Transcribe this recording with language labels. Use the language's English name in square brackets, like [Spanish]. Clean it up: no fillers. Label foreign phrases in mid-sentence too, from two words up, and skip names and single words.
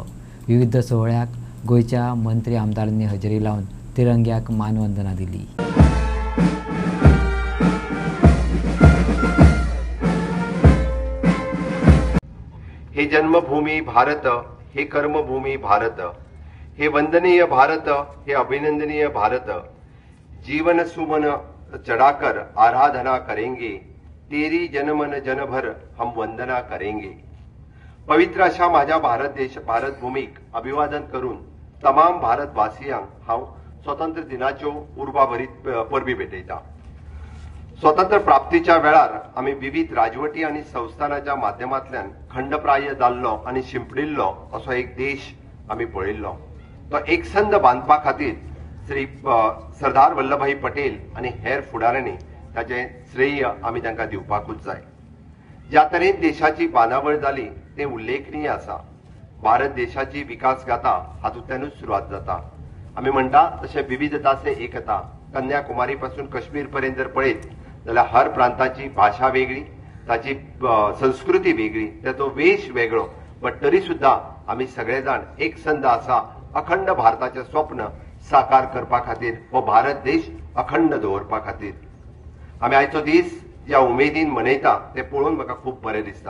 [Konkani] विविध सुवाळ्याक गोंयच्या मंत्री आमदारांनी हजेरी लावन तिरंग्याक मानवंदना दिली. [Hindi] हे जन्मभूमी भारत, हे कर्मभूमी भारत, हे वंदनीय भारत, हे अभिनंदनीय भारत. जीवन सुमन चढ़ाकर आराधना करेंगे, तेरी जनमन जनभर हम वंदना करेंगे. [Konkani] पवित्र अशा माझ्या भारत भूमीक अभिवादन करून तमाम भारतवासियांक हांव स्वतंत्र दिनाच्यो उर्बाभरीत परबी भेटयता. स्वतंत्र प्राप्तीच्या वेळार आमी विविध राजवटी आनी संस्थानाच्या माध्यमांतल्यान खंडप्राय जाल्लो आनी शिंपडिल्लो असो एक देश आमी पळयल्लो. तो एकसंध बांदपा खातीर श्री सरदार वल्लभभाई पटेल आनी हेर फुडाऱ्यांनी ताचे श्रेय आमी तांकां दिवपाकूच जाय. ज्या तरेन देशाची बांदावळ जाली ते उल्लेखनीय आसा. भारत देशाची विकास गाथा हातूंतल्यानूच सुरवात जाता. आमी म्हणटा तशें [Hindi] विविधता से एकता. [Konkani] कन्याकुमारी पासून काश्मीर पर्यंत जर पळयत जाल्यार हर प्रांताची भाषा वेगळी, ताची संस्कृती वेगळी, ताचो वेश वेगळो, बट तरी सुद्धा आमी सगळे जाण एकसंध आसा. अखंड भारताचें स्वप्न साकार करपा खातीर, हो भारत देश अखंड दवरपा खातीर आमी आयचो दीस ज्या उमेदीन मनयता ते पळोवन म्हाका खूब बरें दिसता.